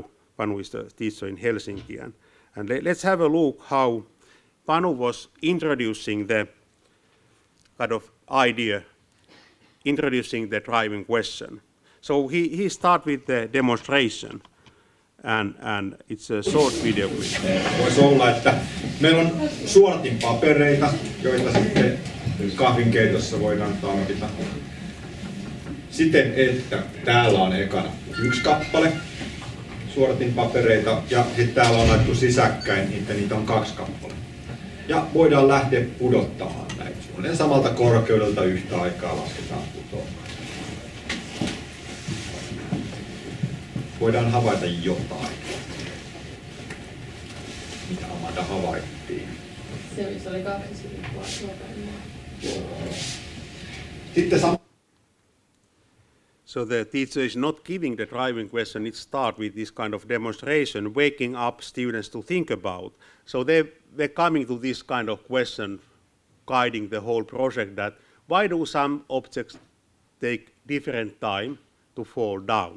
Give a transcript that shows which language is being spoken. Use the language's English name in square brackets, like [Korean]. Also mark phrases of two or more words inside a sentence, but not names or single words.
[English] Panu is the teacher in Helsinki. And let's have a look how Panu was introducing the kind of idea, introducing the driving question. So he started with the demonstration. And it's a short video clip. [Finnish] Voisi olla, että meillä on suodatinpapereita, joita sitten kahvinkeitossa voidaan talkita. siten, että täällä on ekana 1 kappale suodatinpapereita ja sitten täällä on laittu sisäkkäin, niitä on 2 kappaletta. Ja voidaan lähteä pudottamaan näitä. Suunnilleen samalta korkeudelta yhtä aikaa lasketaan putoamaan. Voidaan havaita jotain. Mitä Amanda havaittiin? Se oli 2 sivua. Sitten [English] So the teacher is not giving the driving question, it starts with this kind of demonstration, waking up students to think about. So they're coming to this kind of question, guiding the whole project, that why do some objects take different time to fall down?